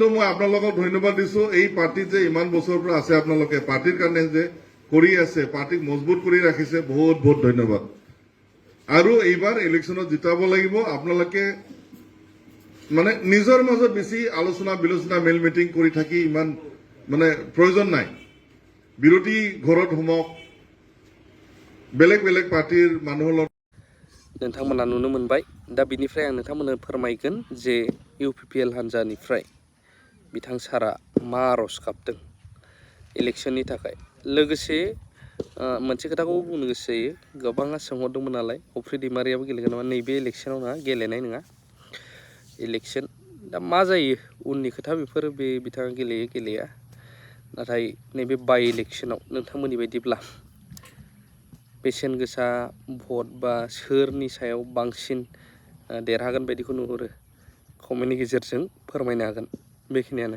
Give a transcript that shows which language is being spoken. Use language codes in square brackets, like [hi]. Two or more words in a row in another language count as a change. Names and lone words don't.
[as] মই আপোনালোকক ধন্যবাদ দিছো এই পাৰ্টি যে ইমান বছৰৰ পৰা আছে আপোনালোকে পাৰ্টিৰ কাৰণে যে কৰি আছে পাৰ্টিক মজবুত কৰি ৰাখিছে বহুত বহুত ধন্যবাদ আৰু এইবাৰ ইলেকশ্যনত জিতাব লাগিব আপোনালোকে মানে নিজৰ মাজত বেছি আলোচনা বিলোচনা মেল মিটিং কৰি থাকি ইমান মানে প্ৰয়োজন নাই বিৰোধী ঘৰত সোমাওক বেলেগ বেলেগ পাৰ্টিৰ মানুহৰ [brx] नोंथांमोना नुनो मोनबाय दा बिनिफ्राय आं नोंथांमोननो फोरमायगोन जे UPPL हान्जानिफ्राय बिथां सारा मा आर'ज गाबदों इलेक्शननि थाखाय लोगोसे मोनसे खोथाखौ बुंनो गोसो जायो गोबाङा सोंहरदोंमोन नालाय अफ्रि दैमारियाबो गेलेगोन नामा नैबे इलेक्शनाव नङा गेलेनाय नङा इलेक्शन दा मा जायो उननि खोथा बेफोर बे बिथाङा गेलेयो गेलेया नाथाय नैबे बाय इलेक्शनाव नोंथांमोननि बायदिब्ला बेसेन गोसा भट बा सोरनि सायाव बांसिन देरहागोन बायदिखौ नुहुरो कमेन्टनि गेजेरजों फोरमायनो हागोन बेखिनियानो